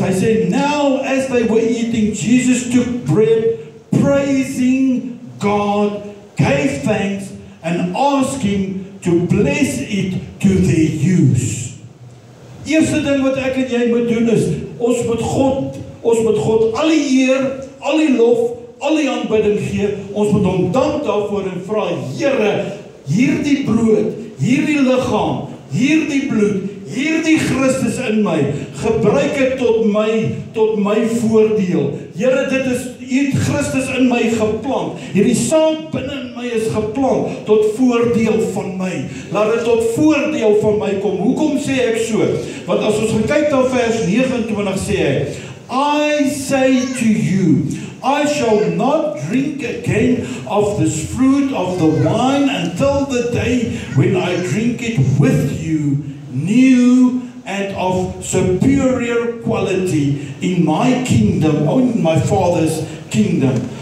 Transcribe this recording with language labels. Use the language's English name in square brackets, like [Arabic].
[Afrikaans] Hy sê, [English] now as they were eating, Jesus took bread, praising God, gave thanks, and asked him to bless it to their use. [Afrikaans] Eerste ding wat ek en jy moet doen is, ons moet God al die eer, al die lof, al die aanbidding gee. Ons moet hom dank daarvoor en vra, Here, hierdie brood, hierdie liggaam, hierdie bloed, hierdie Christus in my, gebruik het tot my voordeel. Here, dit is, U het Christus in my geplant. Hierdie saad binne in my is geplant tot voordeel van my. Laat dit tot voordeel van my kom. Hoekom sê ek so? Want as ons kyk na vers 29 sê hy, [English] I say to you, I shall not drink again of this fruit of the wine until the day when I drink it with you, new and of superior quality in my kingdom, in my Father's kingdom.